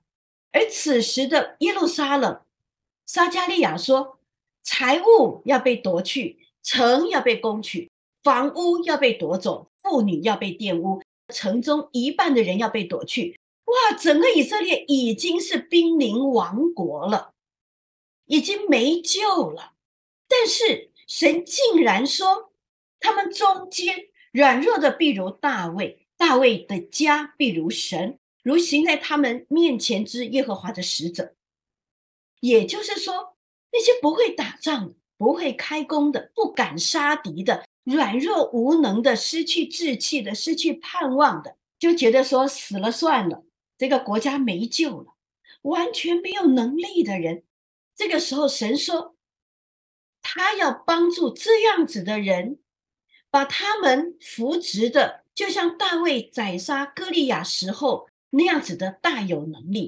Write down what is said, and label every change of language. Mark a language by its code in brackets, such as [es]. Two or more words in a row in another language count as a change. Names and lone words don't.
[zh] 而此時的耶路撒冷，撒迦利亞說，財物要被奪去，城要被攻取，房屋要被奪走，婦女要被玷污，城中一半的人要被奪去。哇，整個以色列已經是瀕臨亡國了，已經沒救了。但是神竟然說，他們中間軟弱的必如大衛，大衛的家必如神，如行在他們面前之耶和華的使者。也就是說，那些不會打仗的，不會開弓的，不敢殺敵的，軟弱無能的，失去志氣的，失去盼望的，就覺得說死了算了，這個國家沒救了，完全沒有能力的人，這個時候神說，他要幫助這樣子的人，把他們扶植的，就像大衛宰殺歌利亞時候那樣子的大有能力。